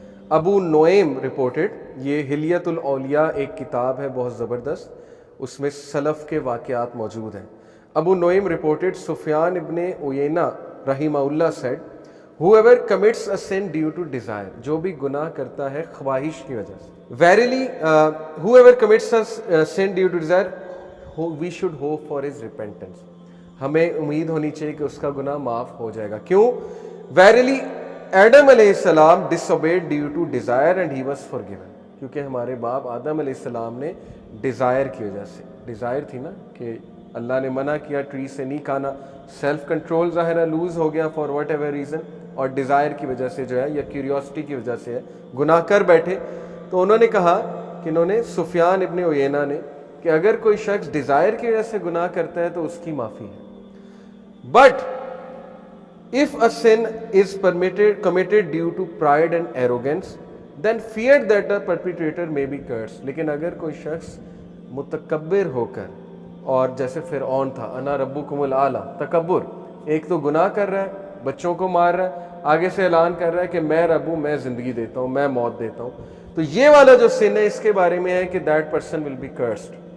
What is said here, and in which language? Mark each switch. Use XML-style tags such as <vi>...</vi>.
<ur>ابو نعیم reported, یہ حلیۃ الاولیاء ایک کتاب ہے بہت زبردست, اس میں سلف کے واقعات موجود ہیں. ابو نعیم رپورٹڈ سفیان ابن عیینہ رحمہ اللہ sad</ur> <en>whoever commits a sin due to desire,</en> <ur>جو بھی گناہ کرتا ہے خواہش کی وجہ سے.</ur> <en>Verily whoever commits a sin due to desire we should hope for his repentance.</en> <ur>ہمیں امید ہونی چاہیے کہ اس کا گناہ معاف ہو جائے گا. کیوں؟</ur> <en>Verily Adam علیہ السلام disobeyed due to desire and he was forgiven.</en> <ur>کیونکہ ہمارے باپ آدم علیہ السلام نے ڈیزائر کی وجہ سے, ڈیزائر تھی نا کہ اللہ نے منع کیا ٹری سے نہیں کھانا, سیلف کنٹرول ظاہرہ لوز ہو گیا</ur> <en>for whatever reason,</en> <ur>اور ڈیزائر کی وجہ سے جو ہے یا کیوریوسٹی کی وجہ سے ہے گناہ کر بیٹھے. تو انہوں نے کہا کہ انہوں نے سفیان ابن عیینہ نے کہ اگر کوئی شخص ڈیزائر کی وجہ سے گناہ کرتا ہے تو اس کی معافی ہے.</ur> <en>But if a sin is committed due to pride and arrogance then fear that the perpetrator may be cursed.</en> <ur>لیکن اگر کوئی شخص متکبر ہو کر, اور جیسے فرعون تھا,</ur> <ar>انا ربکم الاعلی,</ar> <ur>تکبر, ایک تو گناہ کر رہا ہے، بچوں کو مار رہا ہے، آگے سے اعلان کر رہا ہے کہ میں رب ہوں، میں زندگی دیتا ہوں، میں موت دیتا ہوں. تو یہ والا جو سن ہے اس کے بارے میں ہے کہ</ur> <en>That person will be cursed.</en>